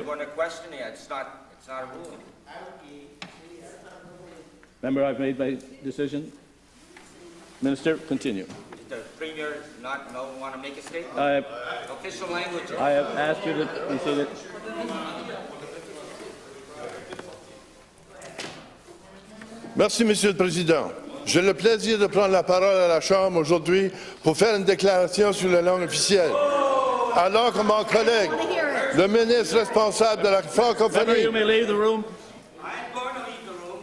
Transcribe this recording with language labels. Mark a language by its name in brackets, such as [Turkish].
[English] I'm going to question it. It's not a ruling. Member, I've made my decision. Minister, continue. Does the Premier not want to make a statement? Official language. I have asked you to be seated. [French] Merci, Monsieur le Président. J'ai le plaisir de prendre la parole à la Chambre aujourd'hui pour faire une déclaration sur la langue officielle. Alors que mon collègue, le ministre responsable de la francophonie... [English] Member, you may leave the room. I'm going to leave the room.